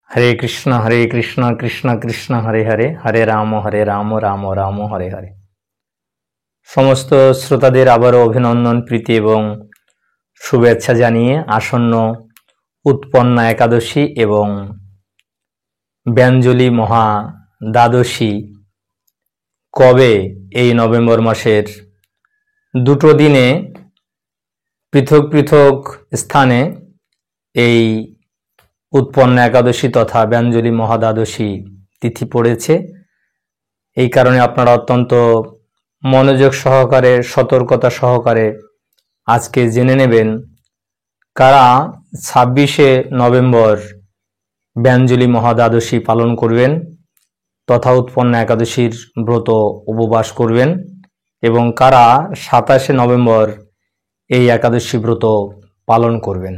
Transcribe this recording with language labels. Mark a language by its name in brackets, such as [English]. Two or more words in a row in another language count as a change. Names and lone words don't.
[Sanskrit] हरे कृष्ण कृष्ण कृष्ण हरे हरे हरे राम राम राम हरे हरे। [Bangla] সমস্ত শ্রোতাদের আবারো অভিনন্দন প্রীতি এবং শুভেচ্ছা জানিয়ে আসন্ন উৎপন্না একাদশী এবং ব্যঞ্জলি মহা দ্বাদশী কবে এই নভেম্বর মাসের দুটো দিনে পৃথক পৃথক স্থানে এই উৎপন্ন একাদশী তথা ব্যঞ্জলি মহাদ্বাদশী তিথি পড়েছে। এই কারণে আপনারা অত্যন্ত মনোযোগ সহকারে সতর্কতা সহকারে আজকে জেনে নেবেন কারা 26শে নভেম্বর ব্যঞ্জলি মহাদ্বাদশী পালন করবেন তথা উৎপন্ন একাদশীর ব্রত উপবাস করবেন এবং কারা 27শে নভেম্বর এই একাদশী ব্রত পালন করবেন।